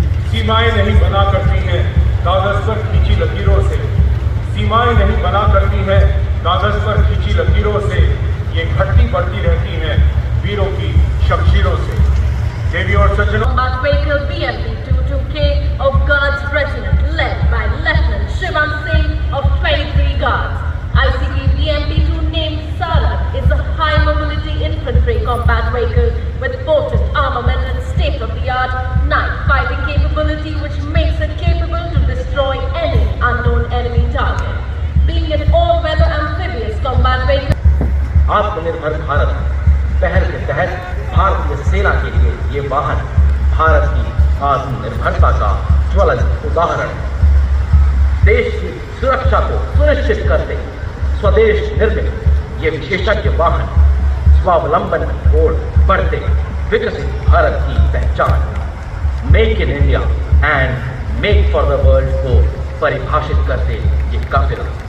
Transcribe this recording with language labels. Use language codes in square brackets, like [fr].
[hi] सीमाएं नहीं बना करती हैं कागज पर खींची लकीरों से, सीमाएं नहीं बना करती हैं कागज पर खींची लकीरों से, ये घटती बढ़ती रहती हैं वीरों की शमशीरों से। देवी और सज्जनों, [en] Combat Vehicle BMP 22K of Guards Regiment led by Lieutenant Shivam Singh of 23 Guards. ICP BMP-2 named Sarat is a high-mobility infantry combat vehicle with potent armament and state-of-the-art night fighting capability, which makes it capable to destroy any unknown enemy target. Being an all-weather amphibious combat vehicle, [hi] आत्मनिर्भर भारत पहल के तहत भारतीय सेना के लिए ये वाहन भारत की आत्मनिर्भरता का ज्वलंत उदाहरण है। देश की सुरक्षा को सुनिश्चित करते स्वदेश निर्मित ये विशेषज्ञ वाहन स्वावलंबन की ओर बढ़ते विकसित भारत की पहचान make in India and make for the world को परिभाषित करते ये काफिला।